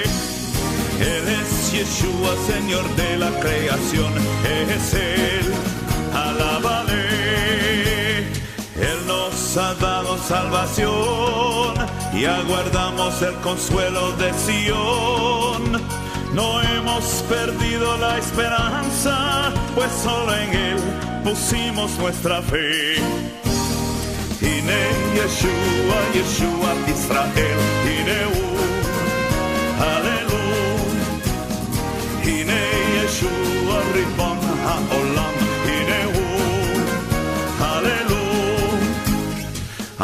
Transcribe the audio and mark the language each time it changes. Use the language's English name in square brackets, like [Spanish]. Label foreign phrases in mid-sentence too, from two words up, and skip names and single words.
[Spanish] Él es Yeshua, Señor de la creación, es Él, alábale. Él nos ha dado salvación y aguardamos el consuelo de Sión. No hemos perdido la esperanza, pues solo en Él pusimos nuestra fe. [Hebrew] הנה ישוע ישוע ישראל הנהו הללויה. הנה ישוע רבון העולם הנהו הללויה.